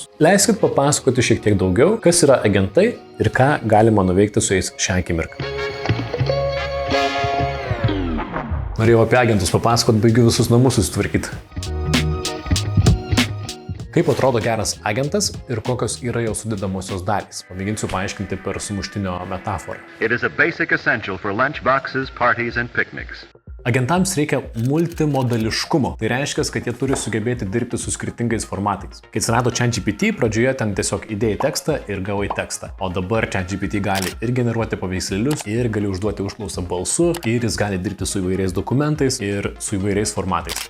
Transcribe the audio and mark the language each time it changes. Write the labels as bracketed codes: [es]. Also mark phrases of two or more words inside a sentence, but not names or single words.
[lt] Leiskit papasakoti šiek tiek daugiau, kas yra agentai ir ką galima nuveikti su jais šią akimirką. Norėjau apie agentus papasakot, baigiu visus namus susitvarkyti. Kaip atrodo geras agentas ir kokios yra jo sudedamosios dalys? Pamėginsiu paaiškinti per sumuštinio metaforą. [en] It is a basic essential for lunchboxes, parties and picnics. [lt] Agentams reikia multimodališkumo. Tai reiškia, kad jie turi sugebėti dirbti su skirtingais formatais. Kai atsirado ChatGPT, pradžioje ten tiesiog įdėjai tekstą ir gavai tekstą. O dabar ChatGPT gali ir generuoti paveikslėlius, ir gali užduoti užklausą balsu, ir jis gali dirbti su įvairiais dokumentais ir su įvairiais formatais.